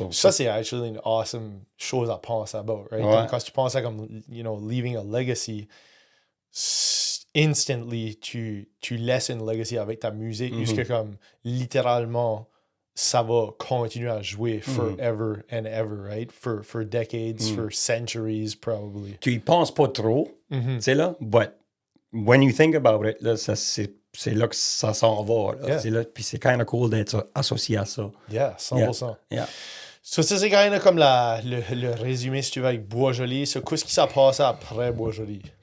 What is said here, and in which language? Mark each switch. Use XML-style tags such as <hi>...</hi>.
<fr>Ça, c'est</fr> <en>actually</en> <fr>une</fr> <en>awesome</en> <fr>chose à penser</fr> <en>about, right?</en> <fr>Ouais. Comme quand tu penses à comme,</fr> <en>leaving a legacy,</en> <fr>instantly, tu laisses une legacy avec ta musique, jusque comme, littéralement, ça va continuer à jouer</fr> <en>forever and ever, right? For decades, for centuries, probably.</en> <fr>Tu y penses pas trop, tu sais là,</fr> <en>but when you think about it,</en> <fr>là, c'est là que ça s'en va. Là,</fr> <en>Yeah.</en> <fr>c'est là, puis c'est</fr> <en>kind of cool</en> <fr>d'être associé à ça.</fr> <en>Yeah, 100%. Yeah.</en> <fr>So, ça, c'est quand même comme le résumé, si tu veux, avec Boisjoli. So, qu'est-ce qui s'est passé après Boisjoli?</fr>